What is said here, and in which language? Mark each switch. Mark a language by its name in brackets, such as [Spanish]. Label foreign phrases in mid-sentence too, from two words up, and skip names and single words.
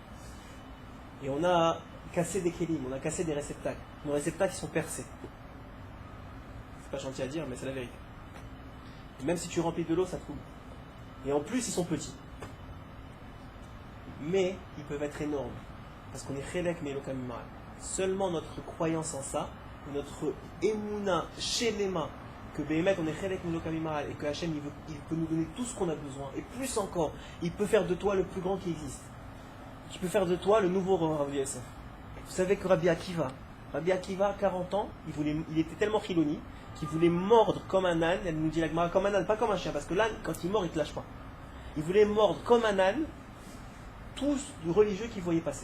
[French] Et on a cassé des kélim, on a cassé des réceptacles. Nos réceptacles sont percés. C'est pas gentil à dire, mais c'est la vérité. Et même si tu remplis de l'eau, ça coule. Et en plus, ils sont petits. Mais ils peuvent être énormes. Parce qu'on est [Hebrew] חלק מאלוק ממעל. [French] Seulement notre croyance en ça, notre [Hebrew] אמונה שלמה, [French] que Béhémet, on est [Hebrew] חלק מאלוק ממעל, [French] et que Hachem, il peut nous donner tout ce qu'on a besoin, et plus encore, il peut faire de toi le plus grand qui existe. Il peut faire de toi le nouveau Rabbi Yosef. Vous savez que Rabbi Akiva, à 40 ans, il était tellement chiloni qu'il voulait mordre comme un âne. Elle nous dit la Gemara, comme un âne, pas comme un chien, parce que l'âne, quand il mord, il ne te lâche pas. Il voulait mordre comme un âne tous les religieux qui voyaient passer.